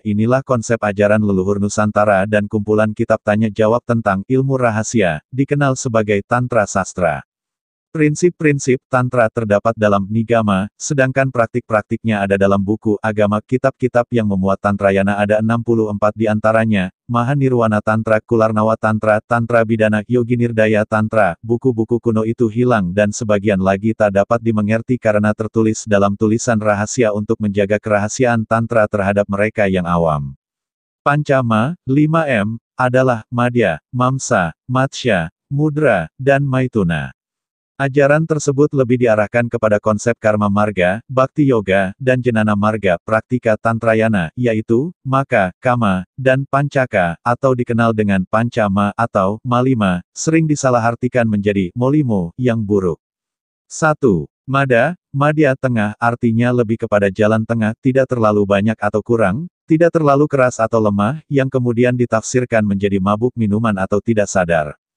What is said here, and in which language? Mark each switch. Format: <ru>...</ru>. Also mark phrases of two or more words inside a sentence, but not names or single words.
<id>Inilah konsep ajaran leluhur Nusantara dan kumpulan kitab tanya jawab tentang ilmu rahasia, dikenal sebagai Tantra Sastra. Prinsip-prinsip Tantra terdapat dalam Nigama, sedangkan praktik-praktiknya ada dalam buku agama. Kitab-kitab yang memuat Tantrayana ada 64 di antaranya, Mahanirwana Tantra, Kularnawa Tantra, Tantra Bidana, Yogi Nirdaya Tantra. Buku-buku kuno itu hilang dan sebagian lagi tak dapat dimengerti karena tertulis dalam tulisan rahasia untuk menjaga kerahasiaan Tantra terhadap mereka yang awam. Pancama, 5M, adalah Madhya, Mamsa, Matsya, Mudra, dan Maituna. Ajaran tersebut lebih diarahkan kepada konsep karma marga, bhakti yoga, dan jenana marga, praktika Tantrayana, yaitu, maka, kama, dan pancaka, atau dikenal dengan pancama atau malima, sering disalahartikan menjadi molimo, yang buruk. 1. Mada, madya tengah artinya lebih kepada jalan tengah, tidak terlalu banyak atau kurang, tidak terlalu keras atau lemah, yang kemudian ditafsirkan menjadi mabuk minuman atau tidak sadar.</id>